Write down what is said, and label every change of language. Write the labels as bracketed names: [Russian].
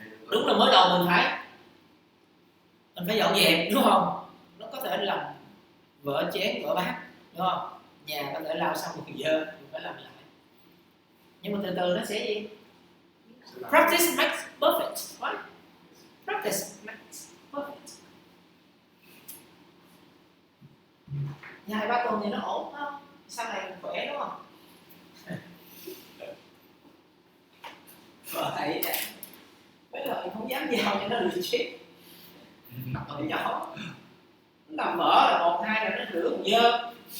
[Vietnamese] Đúng là mới đầu mình phải dọn dẹp, đúng không? Nó có thể làm vỡ chén vỡ bát, đúng không? Nhà có thể lao xong một giờ mình phải làm lại, nhưng mà từ từ nó sẽ gì? [English] Practice makes perfect, right? Practice makes perfect. [Vietnamese] 2-3 tuần thì nó ổn không? Sau này mình khỏe, đúng không? Vợ thầy nè, mấy lần không dám giao cho nó lười chết. Hồi nhỏ nó làm vỡ là 1-2 là nó rửa còn dơ.